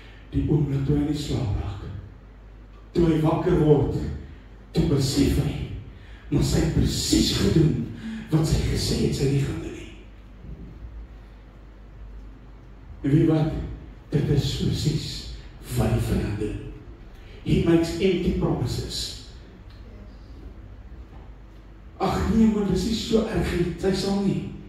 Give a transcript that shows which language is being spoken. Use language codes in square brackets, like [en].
[af] Die oomblik toe hy in die slaap lag. Toe hy wakker word, toe besef hy, maar sy het presies gedoen, wat sy gesê het, sy nie gaan doen nie. En weet wat? Dit is presies wat die vyand doen. [en] He makes empty promises. [af] Ag nee, maar dis nie so erg nie, sy sal nie.